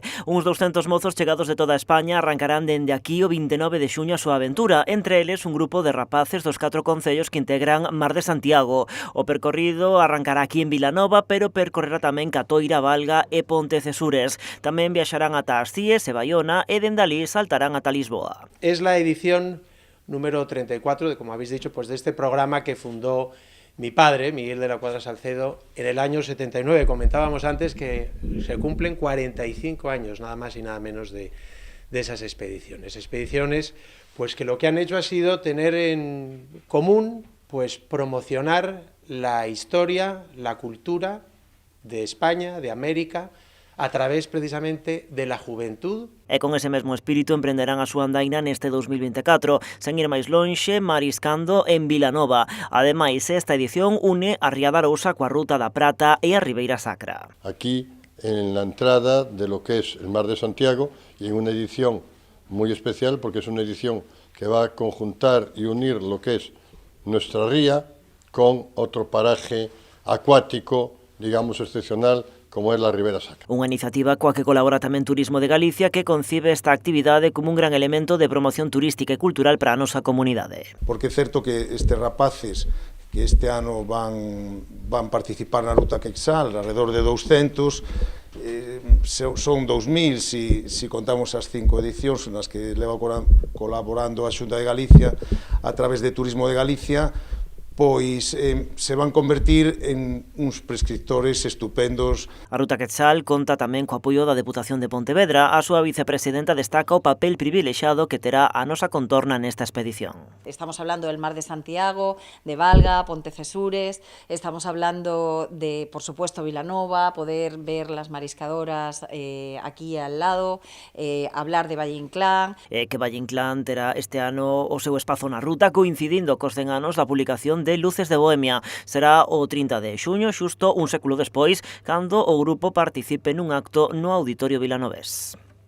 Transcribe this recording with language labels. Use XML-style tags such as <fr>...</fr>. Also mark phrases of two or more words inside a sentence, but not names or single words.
<gl>Uns 200 mozos chegados de toda España arrancarán dende aquí o 29 de xuño a súa aventura, entre eles un grupo de rapaces dos 4 concellos que integran Mar de Santiago. O percorrido arrancará aquí en Vilanova, pero percorrerá tamén Catoira, Valga e Pontecesures. Tamén viaxarán ata as Cíes e Baiona e dende alí saltarán ata Lisboa.</gl> <es>Es la edición número 34, como habéis dicho, pues de este programa que fundó mi padre, Miguel de la Cuadra Salcedo, en el año 79. Comentábamos antes que se cumplen 45 años, nada más y nada menos, de esas expediciones. Expediciones pues que lo que han hecho ha sido tener en común pues promocionar la historia, la cultura de España, de América, a través precisamente de la juventud.</es> <gl>E con ese mesmo espírito emprenderán a súa andaina neste 2024, sen ir máis lonxe, mariscando en Vilanova. Ademais, esta edición une a Ría da Arousa coa Ruta da Prata e a Ribeira Sacra.</gl> <es>Aquí, en la entrada de lo que es el Mar de Santiago, y en una edición muy especial, porque es una edición que va a conjuntar y unir lo que es nuestra ría con otro paraje acuático, digamos, excepcional,</es> <gl>como é a Ribeira Sacra. Unha iniciativa coa que colabora tamén Turismo de Galicia, que concibe esta actividade como un gran elemento de promoción turística e cultural para a nosa comunidade. Porque é certo que estes rapaces que este ano van participar na Ruta Quetzal,</gl> <es>alrededor de</es> <gl>200, son 2000 si contamos as 5 edicións nas que leva colaborando a Xunta de Galicia a través de Turismo de Galicia, pois se van convertir en uns prescriptores estupendos. A Ruta Quetzal conta tamén co apoio da Deputación de Pontevedra. A súa vicepresidenta destaca o papel privilexado que terá a nosa contorna nesta expedición.</gl> <es>Estamos hablando del Mar de Santiago, de Valga, Pontecesures, estamos hablando de, por supuesto, Vilanova, poder ver las mariscadoras aquí al lado, hablar de Valle Inclán.</es> <gl>Que Valle Inclán terá este ano o seu espazo na ruta, coincidindo cos 100 anos da publicación de Luces de Bohemia. Será o 30 de xuño, xusto un século despois, cando o grupo participe nun acto no Auditorio Vilanovés.</gl>